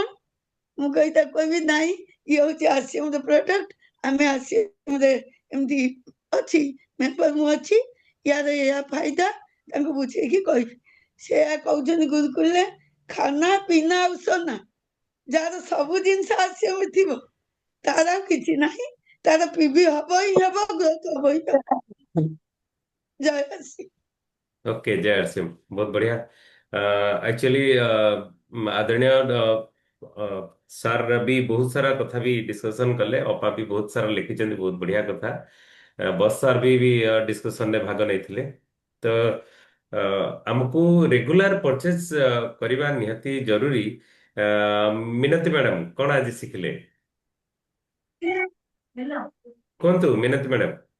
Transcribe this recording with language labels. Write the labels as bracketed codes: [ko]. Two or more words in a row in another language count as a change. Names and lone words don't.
[or] ମୁଁ କହିବି ନାଇଁ, ଇଏ ହଉଛି RCM ର ପ୍ରଡକ୍ଟ, ଆମେ RCM ରେ ଏମିତି ଅଛି, ମେମ୍ବର ମୁଁ ଅଛି, ୟାର ଏୟା ଫାଇଦା, ତାଙ୍କୁ ବୁଝେଇକି କହିବି। ସେୟା କହୁଛନ୍ତି ଗୁରୁକୁଲରେ, [hi] खाना पीना [or] ଆଉ ସୋନା, ଯାହାର ସବୁ ଜିନିଷ RCM ଥିବ, ତାର ଆଉ କିଛି ନାହିଁ, ତାର ପିବି ହବ ହିଁ ହବ, ଗ୍ରୋଥ ହବ ହିଁ ହବ। ଜୟ ଆସି ओके जय अरसिम, बहुत बढ़िया। ଏକ୍ଚୁଆଲି ଆଦରଣୀୟ ସାର୍ ବି ବହୁତ ସାରା କଥା ବି ଡିସ୍କସନ କଲେ, ଅପା ବି ବହୁତ ସାରା ଲେଖିଛନ୍ତି, ବହୁତ ବଢିଆ କଥା। ବସ୍ ସାର୍ ବି ଡିସ୍କସନରେ ଭାଗ ନେଇଥିଲେ। ତ ଆମକୁ ରେଗୁଲାର ପରଚେଜ କରିବା ନିହାତି ଜରୁରୀ। ମିନତି ମ୍ୟାଡାମ କଣ ଆଜି ଶିଖିଲେ? କୁହନ୍ତୁ ମିନତି ମ୍ୟାଡାମ।